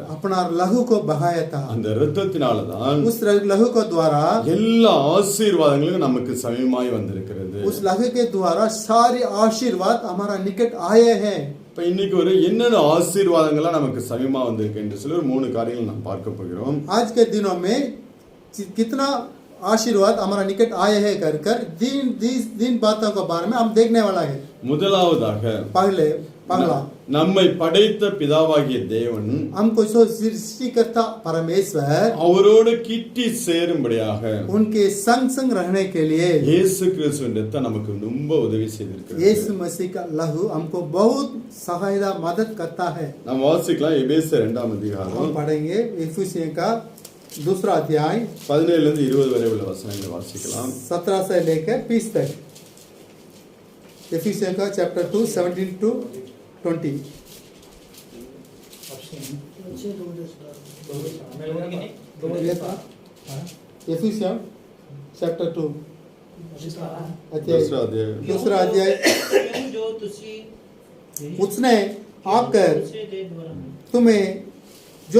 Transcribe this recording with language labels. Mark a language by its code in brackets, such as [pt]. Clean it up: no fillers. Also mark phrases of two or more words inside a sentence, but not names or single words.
[hi] अपना लहू को बहाया था। [ta] அந்த இரத்தத்தினாலதான் [hi] उस लहू को द्वारा [ta] எல்லா ஆசீர்வாதங்களும் நமக்கு சமீபமாய் வந்திருக்கிறது. [hi] उस लहू के द्वारा सारे आशीर्वाद हमारा निकट आए हैं। [ta] இப்ப இன்னைக்கு ஒரு என்னென்ன ஆசீர்வாதங்களா நமக்கு சமீபமா வந்திருக்கு என்று சொல்லி ஒரு 3 காரியங்கள் நாம் பார்க்க போகிறோம். [hi] आज के दिनों में कितना आशीर्वाद हमारा निकट आए हैं कर दिन बातों के बारे में हम देखने वाला है। [ta] முதலாவதாக [hi] पहला [ta] நம்மை படைத்த பிதாவாகிய தேவன் [hi] हमको सृष्टिकर्ता परमेश्वर [ta] அவரோடு கிட்டி சேரும்படியாக [hi] उनके संग रहने के लिए [ta] இயேசு கிறிஸ்துவின் ரத்தம் நமக்கு ரொம்ப உதவி செய்திருக்கிறது. [hi] यीशु मसीह का लहू हमको बहुत सहायता मदद करता है। [ta] நாம் வாசிக்கலாம் எபேசியர் 2 அதிகாரம் [hi] हम पढ़ेंगे इफिसियों का दूसरा अध्याय [ta] 17 இருந்து 20 வரை உள்ள वचनங்களை வாசிக்கலாம். [hi] 17 से लेकर 20 तक। इफिसियों का चैप्टर 2 17 to 20। इफिसियों चैप्टर 2 दूसरा अध्याय उसने आकर तुम्हें जो